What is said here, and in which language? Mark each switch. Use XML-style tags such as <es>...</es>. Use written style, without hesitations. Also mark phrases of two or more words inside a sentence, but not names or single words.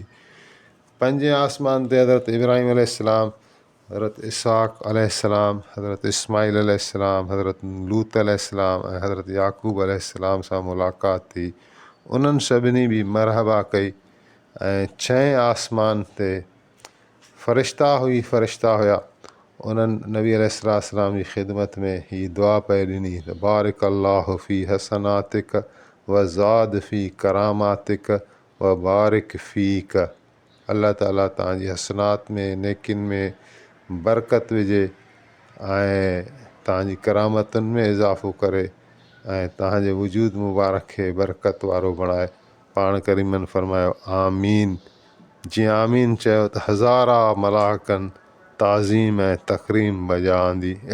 <sd>पंजे आसमान ते हज़रत इब्राहिम अलैहिस्सलाम, हज़रत इसहाक़ अलैहिस्सलाम, हज़रत इस्माईल अलैहिस्सलाम, हज़रत लूत अलैहिस्सलाम ऐं हज़रत याक़ूब अलैहिस्सलाम सां मुलाक़ात थी, उन्हनि सभिनी बि मरहबा कई। ऐं छहें आसमान ते फ़रिश्ता हुया, उन्हनि नबी अलैहिस्सलाम जी ख़िदमत में ही दुआ पई ॾिनी त</sd> <ar>بارك الله في حسناتك وزاد في كراماتك وبارك فيك.</ar> <sd>अल्लाह ताला तव्हांजी हसनात में, नेकिन में बरकत विझे ऐं तव्हांजी करामतुनि में इज़ाफ़ो करे ऐं तव्हांजे वजूद मुबारक खे बरकत वारो बणाए। पाण करीमनि फरमायो आमीन। जीअं आमीन चयो त हज़ारा मलाकनि ताज़ीम ऐं तक़रीम बजाईंदी।</sd>